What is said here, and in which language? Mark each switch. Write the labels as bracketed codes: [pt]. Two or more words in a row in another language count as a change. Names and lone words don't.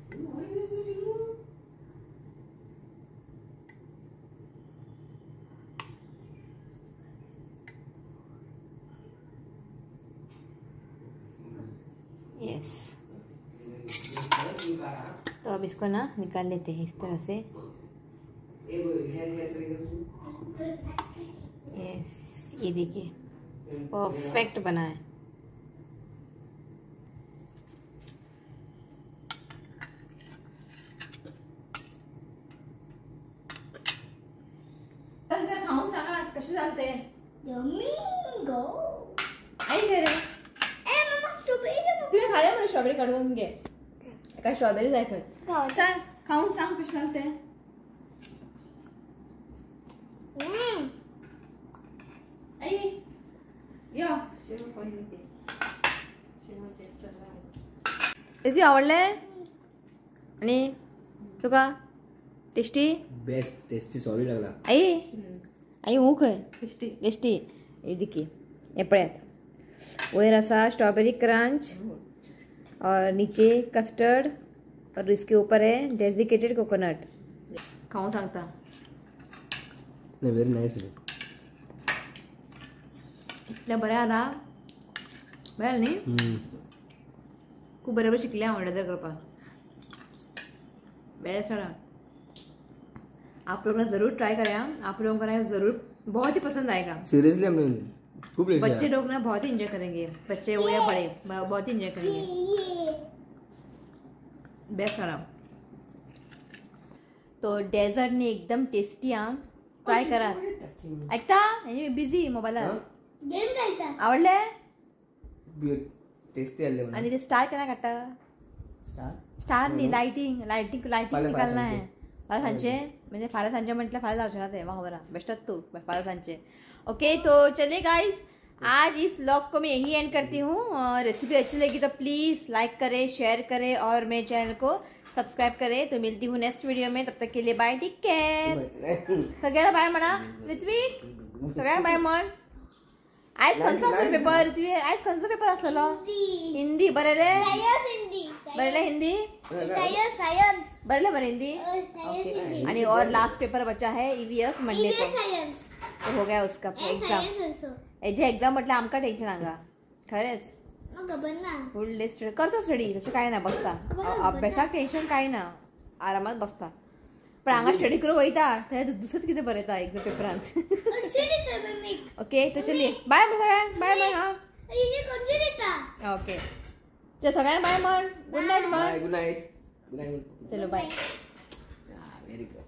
[hi] यस तो अब इसको ना निकाल लेते हैं इस तरह से यस ये देखिए परफेक्ट बना है [kok] खाऊन सांगा कसे चालते आई घे रे [mr] तुम्ही खाल्या मला स्ट्रॉबेरी काढून घे [kok] काय स्ट्रॉबेरी जाय खंय सांग खाऊन सांग कसे चालते आई यो तेजी आवडले आणि तुका टेस्टी [en] best tasty sorry लागला [hi] आई आई हूँ खंय [en] tasty tasty [hi] ये देखिए ये [kok] पळयात वयर आसा [en] strawberry crunch [hi] और नीचे कस्टर्ड और इसके ऊपर है [en] desiccated coconut [kok] खाऊं सांगता [hi] नहीं [en] very nice [kok] इतल्या बरें आला बरें न्ही खूब बरें शिकलें हांव ऑर्डर करपाक बेस्ट आला [hi] आप लोग ना जरूर ट्राई करें आप लोगों को ना जरूर बहुत ही पसंद आएगा सीरियसली हमने खूब बच्चे लोग ना बहुत ही इंजॉय करेंगे बच्चे हो या बड़े बहुत ही इंजॉय करेंगे बेस्ट वाला तो [kok] डेझर्ट ने एकदम टेस्टी हाँ ट्राय करा ऐकता बिझी मोबाईलार आवडले टेस्टी आले आणि ते स्टार केना काढता स्टार नी लाइटिंग लाइटिंग लाइटिंग [hi] निकालना है [kok] फाल्यां सांचे म्हणजे फाल्यां सांचे म्हटल्यार फाल्यां जावचें ना ते म्हाका खबर बेस्टच तू फाल्यां सांचे [hi] ओके तो चलिए गाइस आज इस व्लॉग को मैं यही एंड करती हूँ रेसिपी अच्छी लगी तो प्लीज़ लाइक करें शेयर करें और मेरे चैनल को सब्सक्राइब करें तो मिलती हूँ [en] next video [hi] में तब तक के लिए बाय [en] take care [kok] सगळ्यांना बाय म्हणा ऋत्विक सगळ्यांना बाय म्हण आज खंयचो आसलो पेपर ऋत्विक आज खंयचो पेपर आसलो हिंदी बरेले बरेले हिंदी बरेले बरे हिंदी [hi] ओके आणि और लास्ट पेपर बचा है ईवीएस मंडे को तो हो गया उसका एग्जाम [kok] एजे एग्जाम म्हटल्यार आमकां टेंशन हांगा खरेंच [en] full day study [kok] करतो स्टडी तसं काय ना बसता अभ्यासाक टेन्शन काय ना आरामात बसता पण हांगा स्टडी करून वयता थंय दुसरेंच कितें बरयता एकदा पेपरांत ओके तो चलिए बाय म्हण सगळ्यांक बाय म्हण हा ओके चल सगळ्यांक बाय म्हण गुड नाईट म्हण [en] good night good night [hi] चलो बाय [en] very good